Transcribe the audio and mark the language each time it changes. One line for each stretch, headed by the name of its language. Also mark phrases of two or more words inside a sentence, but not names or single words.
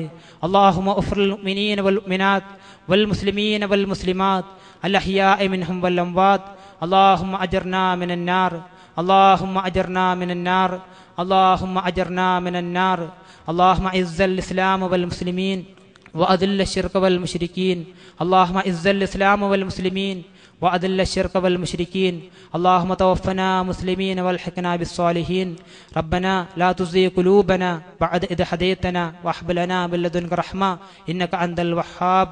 Arabic: اللهم اغفر المؤمنين والمؤمنات والمسلمين والمسلمات الأحياء منهم والأموات. اللهم أجرنا من النار، اللهم أجرنا من النار، اللهم أجرنا من النار. اللهم أعز الإسلام والمسلمين وأذل الشرك والمشركين. اللهم اعز الإسلام والمسلمين وأذل الشرك والمشركين. اللهم توفنا مسلمين والحقنا بالصالحين. ربنا لا تزغ قلوبنا بعد إذ هديتنا وهب لنا من لدنك رحمة إنك أنت الوهاب